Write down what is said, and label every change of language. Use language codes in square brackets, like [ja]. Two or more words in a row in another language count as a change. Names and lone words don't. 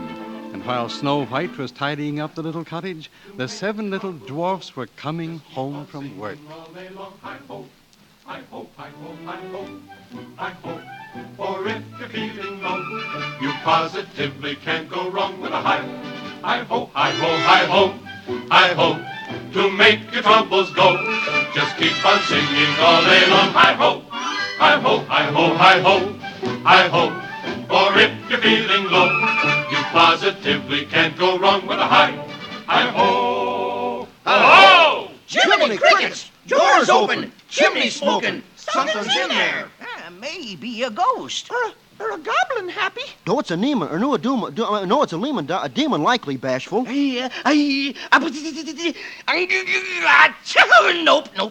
[en] And while Snow White was tidying up the little cottage, the 7 little dwarfs were coming home from work. For if you're feeling low, you positively can't go wrong with a hi. Hi-ho, hi-ho, hi-ho, hi-ho. To make your troubles go, just keep on singing all day long. Hi-ho, hi-ho, hi-ho, hi-ho, hi-ho. For if you're feeling low, you positively can't go wrong with a hi. Hi-ho, ho-ho! Jiminy crickets! Doors open! Chimney smoking! Something's in there! Maybe a ghost. Or a goblin, Happy. No, it's a demon. Or no, it's a demon likely, Bashful. Nope.